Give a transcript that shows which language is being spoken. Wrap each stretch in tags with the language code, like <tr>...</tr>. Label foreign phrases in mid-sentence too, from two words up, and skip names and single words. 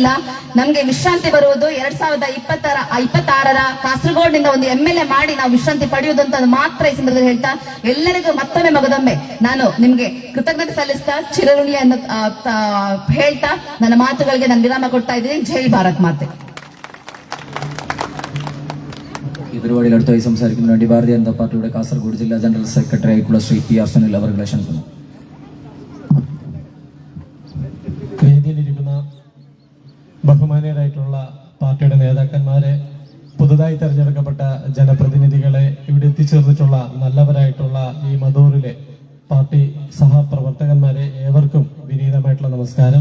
<kn>ನಮ್ಗೆ ವಿಶ್ರಾಂತಿ ಬರುವುದು 2026ರ ಕಾಸರಗೋಡಿನಿಂದ ಒಂದು MLA ಮಾಡಿ ನಾವು ವಿಶ್ರಾಂತಿ ಪಡೆಯುವುದು ಅಂತ ಮಾತ್ರ ಈ ಸಂದರ್ಭದಲ್ಲಿ ಹೇಳ್ತಾ, ಎಲ್ಲರಿಗೂ ಮಗದೊಮ್ಮೆ ನಾನು ನಿಮ್ಗೆ ಕೃತಜ್ಞತೆ ಸಲ್ಲಿಸ್ತಾ ಚಿರಋಣಿಯನ್ನು ಹೇಳ್ತಾ ನನ್ನ ಮಾತುಗಳಿಗೆ ನಾನು ವಿರಾಮ ಕೊಡ್ತಾ ಇದ್ದೀನಿ. ಜೈ ಭಾರತ್ ಮಾತೆ.</kn> <ml>ഈ പരിപാടിയിൽ അടുത്തായി സംസാരിക്കുന്ന വേണ്ടി ഭാരതീയ ജനതാ പാർട്ടിയുടെ കാസർഗോഡ് ജില്ലാ ജനറൽ സെക്രട്ടറി ആയിട്ടുള്ള ശ്രീ PR സുനിൽ അവരെ ക്ഷണിക്കുന്നു. വേദിയിലിരിക്കുന്ന ബഹുമാനീയരായിട്ടുള്ള പാർട്ടിയുടെ നേതാക്കന്മാരെ, പുതുതായി തെരഞ്ഞെടുക്കപ്പെട്ട ജനപ്രതിനിധികളെ, ഇവിടെ എത്തിച്ചേർന്നിട്ടുള്ള നല്ലവരായിട്ടുള്ള ഈ മധൂറിലെ പാർട്ടി സഹപ്രവർത്തകന്മാരെ, ഏവർക്കും വിനീതമായിട്ടുള്ള നമസ്കാരം.</ml>